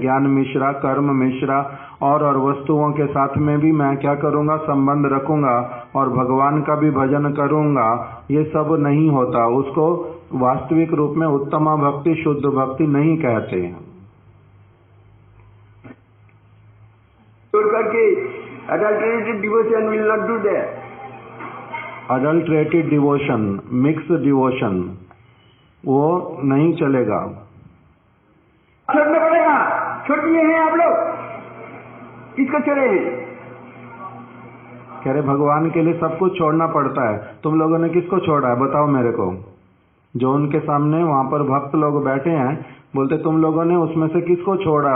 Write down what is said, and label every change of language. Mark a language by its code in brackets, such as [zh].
[hi] ज्ञान मिश्रा, कर्म मिश्रा और वस्तुओं के साथ में भी मैं क्या करूंगा, संबंध रखूंगा और भगवान का भी भजन करूंगा, ये सब नहीं होता। उसको वास्तविक रूप में उत्तमा भक्ति, शुद्ध भक्ति नहीं कहते हैं। [en] करके adulterated devotion will not do that. Adulterated devotion, mixed devotion, [hi] वो नहीं चलेगा। छोड़ना पड़ेगा। छोड़ दिए हैं आप लोग, किसको छोड़े हैं? कह रहे भगवान के लिए सब कुछ छोड़ना पड़ता है। तुम लोगों ने किसको छोड़ा है बताओ मेरे को? जो उनके सामने वहां पर भक्त लोग बैठे हैं, बोलते तुम लोगों ने उसमें से किसको छोड़ा है?